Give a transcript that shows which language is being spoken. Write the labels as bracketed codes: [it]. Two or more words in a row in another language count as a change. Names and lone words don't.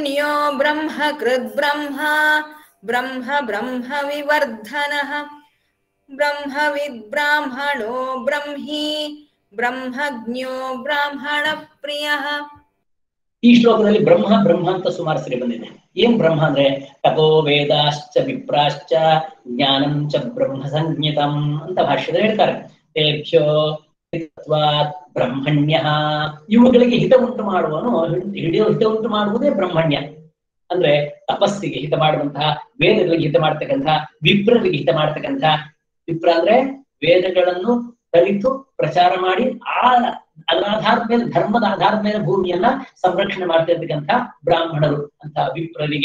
[sa] ಬ್ರಹ್ಮ ಬ್ರಹ್ಮ ಬ್ರಹ್ಮ ವಿವರ್ಧನಃ ಬ್ರಹ್ಮವಿದ್ ಬ್ರಾಹ್ಮಣೋ ಬ್ರಹ್ಮಿ ಬ್ರಹ್ಮಜ್ಞೋ ಬ್ರಾಹ್ಮಣ ಪ್ರಿಯಃ. [kn] ಈ ಶ್ಲೋಕದಲ್ಲಿ ಬ್ರಹ್ಮ ಬ್ರಹ್ಮ ಅಂತ ಸುಮಾರು ಸರಿ ಬಂದಿದೆ. ಏನ್ ಬ್ರಹ್ಮ ಅಂದ್ರೆ [sa] ತಪೋ ವೇದಾಶ್ಚ ವಿಪ್ರಾಶ್ಚ ಜ್ಞಾನಂ ಚ ಬ್ರಹ್ಮ ಸಂಜ್ಞಿತಂ [kn] ಅಂತ ಭಾಷ್ಯದಲ್ಲಿ ಹೇಳ್ತಾರೆ. [sa] ತೇಭ್ಯೋ ಬ್ರಹ್ಮಣ್ಯ, [kn] ಇವುಗಳಿಗೆ ಹಿತ ಉಂಟು ಮಾಡುವನು, ಹಿತ ಉಂಟು ಮಾಡುವುದೇ ಬ್ರಹ್ಮಣ್ಯ. ಅಂದ್ರೆ ತಪಸ್ಸಿಗೆ ಹಿತ ಮಾಡುವಂತಹ, ವೇದಗಳಿಗೆ ಹಿತ ಮಾಡ್ತಕ್ಕಂತಹ, ವಿಪ್ರರಿಗೆ ಹಿತ ಮಾಡ್ತಕ್ಕಂತಹ. ವಿಪ್ರ ಅಂದ್ರೆ ವೇದಗಳನ್ನು ಕಲಿತು ಪ್ರಚಾರ ಮಾಡಿ ಅದರ ಆಧಾರದ ಮೇಲೆ, ಧರ್ಮದ ಆಧಾರದ ಮೇಲೆ ಭೂಮಿಯನ್ನ ಸಂರಕ್ಷಣೆ ಮಾಡ್ತಾ ಇರ್ತಕ್ಕಂಥ ಬ್ರಾಹ್ಮಣರು ಅಂತ ವಿಪ್ರರಿಗೆ.